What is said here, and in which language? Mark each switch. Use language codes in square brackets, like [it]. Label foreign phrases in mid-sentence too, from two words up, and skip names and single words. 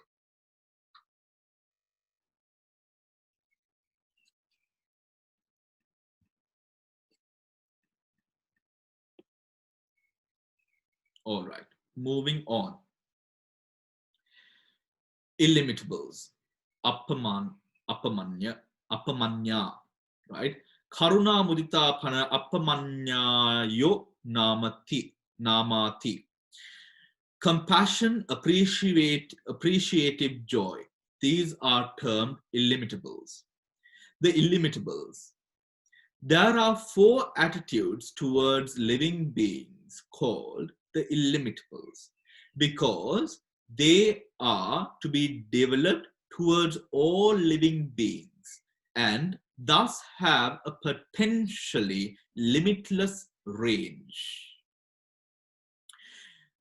[en] All right, moving on. Illimitables. Appamanya, right? [pi] Karuna mudita pana appamanyayo namati. [en] Compassion, appreciative joy. These are termed illimitables. The illimitables. There are 4 attitudes towards living beings called the illimitables because they are to be developed towards all living beings and thus have a potentially limitless range.